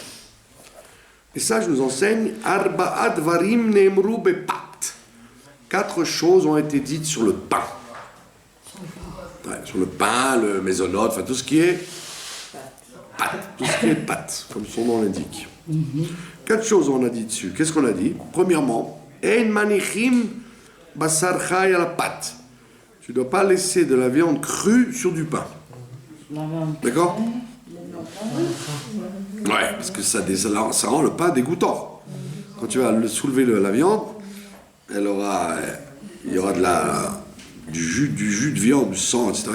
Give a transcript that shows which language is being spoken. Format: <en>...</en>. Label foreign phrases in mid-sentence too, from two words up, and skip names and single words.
<fr>Les sages nous enseignent</fr> <he>ארבעה דברים נאמרו בפת.</he> <fr>4 choses ont été dites sur le pain. Ouais, sur le pain, le mésonote, enfin tout ce qui est pâte. Tout ce qui est pâte, comme son nom l'indique. 4 choses on a dit dessus. Qu'est-ce qu'on a dit? Premièrement,</fr> <he>אין מניחים בשר חי</he> <fr>à la pâte. Tu ne dois pas laisser de la viande crue sur du pain. D'accord? Ouais, parce que ça rend le pain dégoûtant. Quand tu vas soulever la viande, il y aura du jus de viande, du sang, etc.</fr>